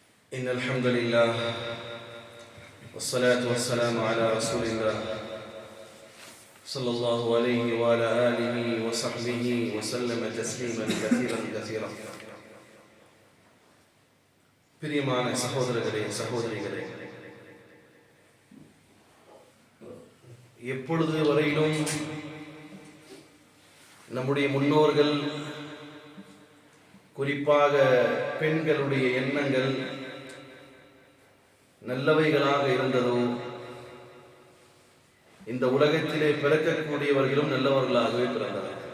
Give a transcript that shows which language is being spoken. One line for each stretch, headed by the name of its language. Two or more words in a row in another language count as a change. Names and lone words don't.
Arabic: إن الحمد لله والصلاة والسلام على رسول الله صلى الله عليه وعلى آله وصحبه وسلم تسليما كثيرا
Tamil: பிரியமான சகோதரர்களே சகோதரிகளே, எப்பொழுது வரையிலும் நம்முடைய முன்னோர்கள், குறிப்பாக பெண்களுடைய எண்ணங்கள் நல்லவைகளாக இருந்ததோ, இந்த உலகத்திலே பிறக்கக்கூடியவர்களும் நல்லவர்களாகவே பிறந்தார்கள்.